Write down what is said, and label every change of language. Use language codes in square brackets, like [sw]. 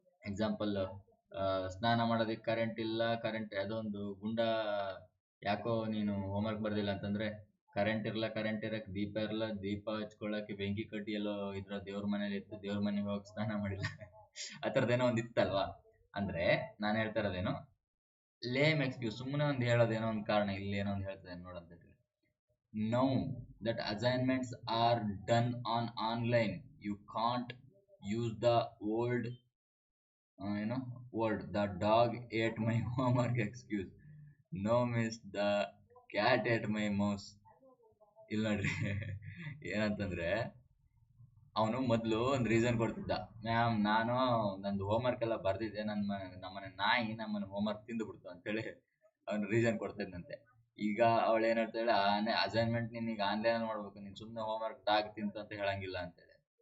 [kn] Example, ಸ್ನಾನ ಮಾಡೋದಕ್ಕೆ current ಇಲ್ಲ, ಯಾವುದೋ ಒಂದು ಗುಂಡ, ಯಾಕೋ ನೀನು ಹೋಮ್ವರ್ಕ್ ಬರ್ದಿಲ್ಲ ಅಂತಂದ್ರೆ, ಕರೆಂಟ್ ಇರಕ್ಕೆ ದೀಪ ಇರಲ್ಲ, ದೀಪ ಹಚ್ಕೊಳ್ಳಕ್ಕೆ ಬೆಂಕಿ ಕಡ್ಡಿ ಎಲ್ಲೋ ಇದ್ರ ದೇವ್ರ ಮನೇಲಿ ಇತ್ತು, ದೇವ್ರ ಮನೆಗೆ ಹೋಗಿ ಸ್ನಾನ ಮಾಡಿಲ್ಲ. ಆ ಥರದ್ದೇನೋ ಒಂದು ಇತ್ತಲ್ವಾ. ಅಂದ್ರೆ ನಾನು ಹೇಳ್ತಾ ಇರೋದೇನು, [en] lame excuse, [kn] ಸುಮ್ಮನೆ ಒಂದು ಹೇಳೋದೇನೋ ಒಂದು ಕಾರಣ, ಇಲ್ಲಿ ಏನೋ ಒಂದು ಹೇಳ್ತದೆ ನೋಡಂತ. [en] Now that assignments are done on online, you can't use the old word the dog ate my homework excuse. No miss, the cat ate my mouse. [kn] ಇಲ್ಲ ನೋಡ್ರಿ, ಏನಂತಂದ್ರೆ ಅವನು ಮೊದಲು ಒಂದು ರೀಸನ್ ಕೊಡ್ತಿದ್ದ, ಮ್ಯಾಮ್ ನಾನು ನಂದು ಹೋಮ್ವರ್ಕ್ ಎಲ್ಲ ಬರ್ದಿದ್ದೆ, ನಮ್ಮನೆ ನಾಯಿ ನಮ್ಮನೆ ಹೋಮ್ವರ್ಕ್ ತಿಂದು ಬಿಡ್ತು ಅಂತೇಳಿ ಅವನು ರೀಸನ್ ಕೊಡ್ತಿದ್ದಂತೆ. ಈಗ ಅವಳು ಏನ್ ಹೇಳ್ತಾಳೆ, ಅಸೈನ್ಮೆಂಟ್ ನೀನೀಗ ಆನ್ಲೈನ್ ಮಾಡ್ಬೇಕು, ನೀನ್ ಸುಮ್ಮನೆ ಹೋಮ್ವರ್ಕ್ ಡಾಗ್ ತಿಂತು ಅಂತ ಹೇಳಂಗಿಲ್ಲ ಅಂತೇಳಿ.